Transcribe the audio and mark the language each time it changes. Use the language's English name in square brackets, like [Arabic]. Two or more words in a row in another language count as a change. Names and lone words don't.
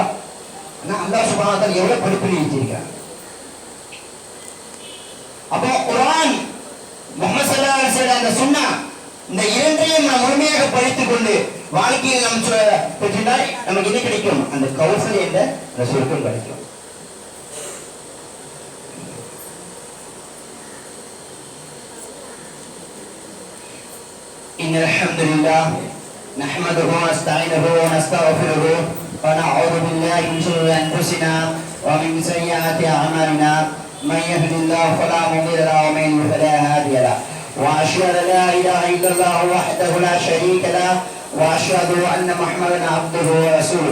[Tamil] ஆனா [Arabic] الله سبحانه وتعالى [Tamil] எவ்வளவு படிப்பினை வச்சிருக்காங்க. அப்போ குர்ஆன், முஹம்மது [Arabic] صلى الله عليه وسلم [Tamil] அந்த சுன்னா, இந்த இரண்டையும் நாம் முழுமையாக படித்துக் கொண்டு வாழ்க்கையில் நாம் பெற்றால் நமக்கு என்ன கிடைக்கும்? அந்த கௌசல் என்ற சொர்க்கம் கிடைக்கும். [Arabic] إن الحمد لله نحمده ونستعينه ونستغفره ونعوذ بالله من شرور أنفسنا ومن سيئات أعمالنا من يهد الله فلا مضل له ومن يضلل فلا هادي له وأشهد أن لا إله إلا الله وحده لا شريك له وأشهد أن محمدا عبده ورسوله.